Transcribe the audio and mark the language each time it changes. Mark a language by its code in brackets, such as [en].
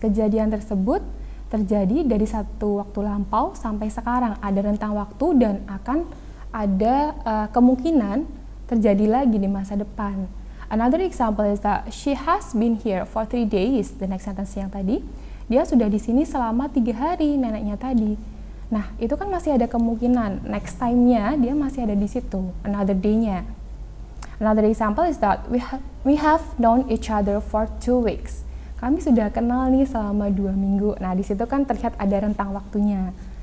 [id] Kejadian tersebut terjadi dari satu waktu lampau sampai sekarang, ada rentang waktu dan akan ada kemungkinan terjadi lagi di masa depan. [en] Another example is that she has been here for 3 days. The next sentence [id] yang tadi, dia sudah di sini selama 3 hari, neneknya tadi. Nah, itu kan masih ada kemungkinan [en] next time-nya [id] dia masih ada di situ, [en] another day-nya. Another example is that we have known each other for 2 weeks. [id] Kami sudah kenal nih selama 2 minggu. Nah, di situ kan terlihat ada rentang waktunya.